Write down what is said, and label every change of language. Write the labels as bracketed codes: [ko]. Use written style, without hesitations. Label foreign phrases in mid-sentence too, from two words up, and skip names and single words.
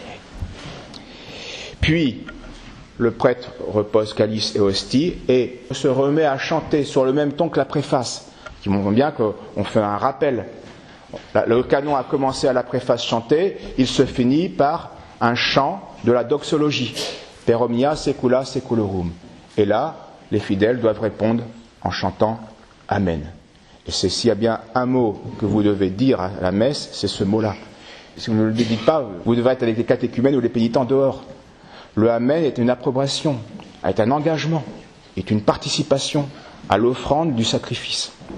[fr] Puis, le prêtre repose calice et hostie et se remet à chanter sur le même ton que la préface, qui montre bien qu'on fait un rappel. Le canon a commencé à la préface chantée, il se finit par un chant de la doxologie. [la] Per omnia secula seculorum. [fr] Et là, les fidèles doivent répondre en chantant Amen. Et s'il y a bien un mot que vous devez dire à la messe, c'est ce mot-là. Si vous ne le dites pas, vous devrez être avec les catéchumènes ou les pénitents dehors. Le Amen est une approbation, est un engagement, est une participation à l'offrande du sacrifice.